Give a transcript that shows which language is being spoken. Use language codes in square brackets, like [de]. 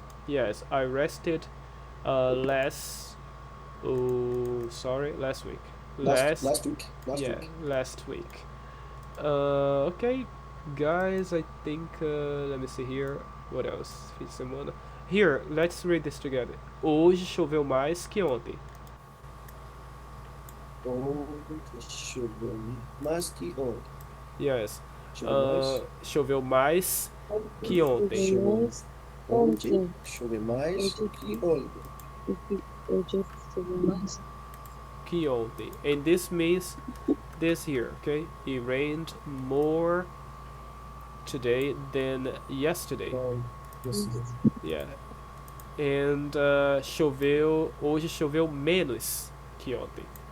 [en] Yes, I rested last week. Last week. Last week. Okay, guys, I think let me see here. What else? Fim de semana. Here, let's read this together. [pt] Hoje choveu mais que ontem. Hoje choveu mais que ontem. [en] Yes. [pt] Choveu mais? Choveu mais que ontem. Ontem choveu mais que ontem. Hoje choveu mais Que ontem. [en] And this means this here, okay? It rained more today than yesterday. Yeah. [pt] And hoje choveu menos que ontem.